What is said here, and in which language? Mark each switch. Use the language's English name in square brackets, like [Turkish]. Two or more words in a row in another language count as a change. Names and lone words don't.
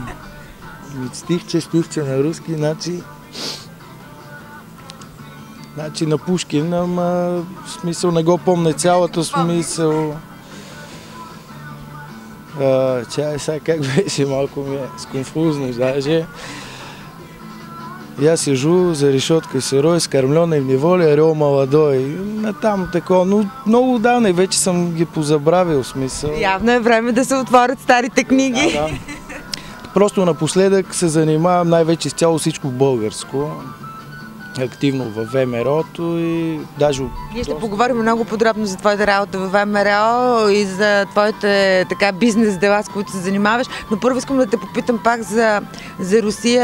[Bulgarian] Стихче на руски, значи на Пушкин, ама в смисъл не го помня цялата смисъл. Чай, сега как беше, малко ми е сконфузно даже. [Russian] Я сижу за решеткой сырой, скормленной в неволе, орел молодой. [Bulgarian] Там такова, но много давно и вече съм ги позабравил, смисъл. Явно е време да се отворят старите книги. Да. Просто напоследък се занимавам най-вече с цяло всичко българско. Активно в ВМРО-то и даже... Ние ще поговорим много подробно за твоята работа в ВМРО и за твоите бизнес дела, с които се занимаваш, но първо искам да те попитам пак за Русия.